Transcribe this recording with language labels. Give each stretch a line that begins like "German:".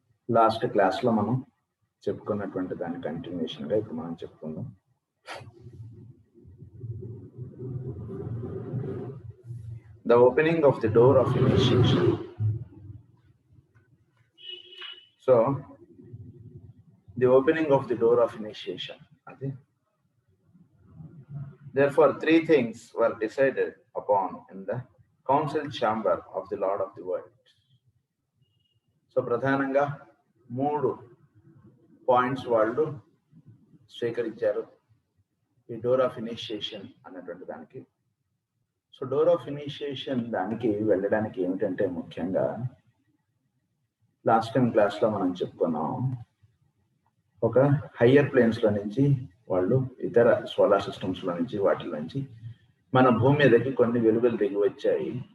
Telugu: Last క్లాస్లో మనం చెప్పుకున్నటువంటి దాని కంటిన్యూషన్గా ఇప్పుడు మనం చెప్పుకుందాం.
English: The opening of the door of initiation. So, the opening of the door of initiation. Therefore, three things were decided upon in the council chamber of the Lord of the world.
Telugu: So, ప్రధానంగా 3 points వాళ్ళు స్వీకరించారు ఈ door of initiation అన్నటువంటి దానికి. So door of initiation దానికి వెళ్ళడానికి ఏమిటంటే ముఖ్యంగా లాస్ట్ టైం క్లాస్లో మనం చెప్పుకున్నాం, ఒక హయ్యర్ ప్లేన్స్లో నుంచి వాళ్ళు ఇతర సోలార్ సిస్టమ్స్లో నుంచి వాటి నుంచి మన భూమి మీదకి కొన్ని వెలుగులు దిగి వచ్చాయి.